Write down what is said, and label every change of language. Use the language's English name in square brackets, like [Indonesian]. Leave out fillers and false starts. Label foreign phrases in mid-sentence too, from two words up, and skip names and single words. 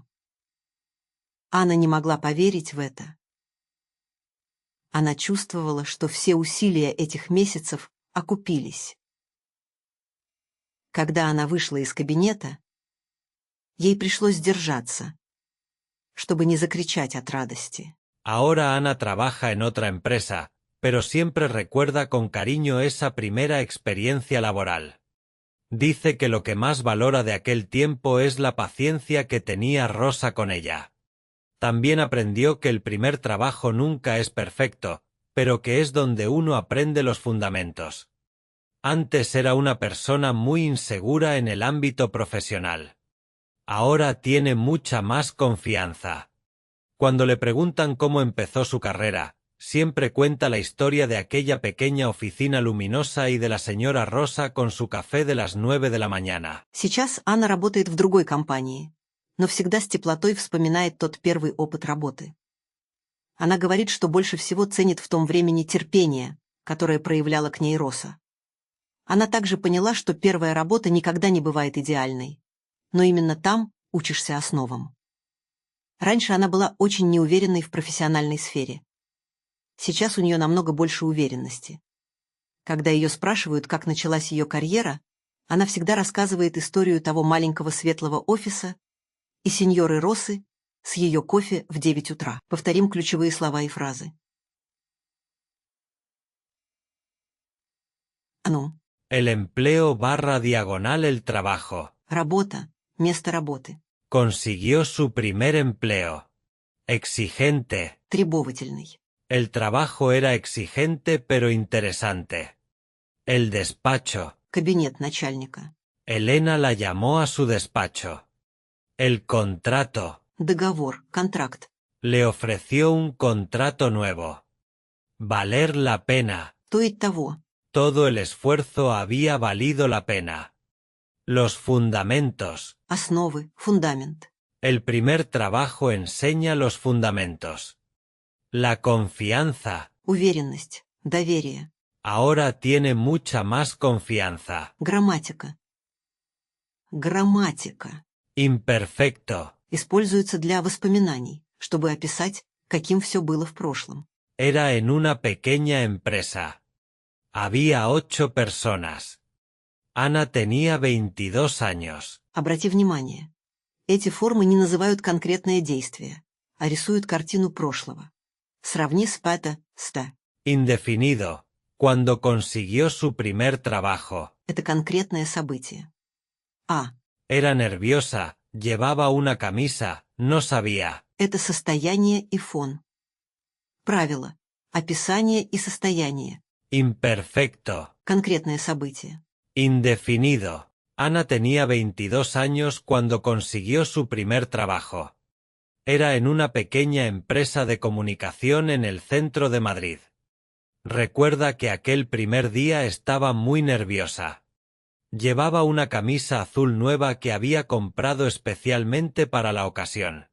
[Russian] Анна не могла поверить в это. Она чувствовала, что все усилия этих месяцев окупились. Когда она вышла из кабинета, ей пришлось сдержаться, чтобы не закричать от радости. [Spanish] Ahora Ana trabaja en otra empresa, pero siempre recuerda con cariño esa primera experiencia laboral. Dice que lo que más valora de aquel tiempo es la paciencia que tenía Rosa con ella. También aprendió que el primer trabajo nunca es perfecto, pero que es donde uno aprende los fundamentos. Antes era una persona muy insegura en el ámbito profesional. Ahora tiene mucha más confianza. Cuando le preguntan cómo empezó su carrera, siempre cuenta la historia de aquella pequeña oficina luminosa y de la señora Rosa con su café de las 9 de la mañana. [Russian] Сейчас Анна работает в другой компании, но всегда с теплотой вспоминает тот первый опыт работы. Она говорит, что больше всего ценит в том времени терпение, которое проявляла к ней Роса. Она также поняла, что первая работа никогда не бывает идеальной, но именно там учишься основам. Раньше она была очень неуверенной в профессиональной сфере. Сейчас у нее намного больше уверенности. Когда ее спрашивают, как началась ее карьера, она всегда рассказывает историю того маленького светлого офиса и сеньоры Росы с ее кофе в 9 утра. Повторим ключевые слова и фразы. [Spanish] El empleo / diagonal el trabajo. [Russian] Работа, место работы. [Spanish] Consiguió su primer empleo. Exigente. [Russian] Требовательный. [Spanish] El trabajo era exigente pero interesante. El despacho. [Russian] Кабинет начальника. [Spanish] Elena la llamó a su despacho. El contrato. [Russian] Договор, контракт. [Spanish] Le ofreció un contrato nuevo. Valer la pena. [Russian] Стоит того. [Spanish] Todo el esfuerzo había valido la pena. Los fundamentos. [Russian] Основы, фундамент. [Spanish] El primer trabajo enseña los fundamentos. La confianza. [Russian] Уверенность, доверие. [Spanish] Ahora tiene mucha más confianza. [Russian] Грамматика. Грамматика. [Spanish] Imperfecto. [Russian] Используется для воспоминаний, чтобы описать, каким все было в прошлом. [Spanish] Era en una pequeña empresa. Había 8 personas. Ana tenía 22 años. [Russian] Обрати внимание, эти формы не называют конкретное действие, а рисуют картину прошлого. Сравни с пата, ста. [Spanish] Indefinido. Cuando consiguió su primer trabajo. [Russian] Это конкретное событие. А. [Spanish] Era nerviosa, llevaba una camisa, no sabía. [Russian] Это состояние и фон. Правило. Описание и состояние. [Spanish] Imperfecto. [Russian] Конкретное событие. [Spanish] Indefinido. Ana tenía 22 años cuando consiguió su primer trabajo. Era en una pequeña empresa de comunicación en el centro de Madrid. Recuerda que aquel primer día estaba muy nerviosa. Llevaba una camisa azul nueva que había comprado especialmente para la ocasión.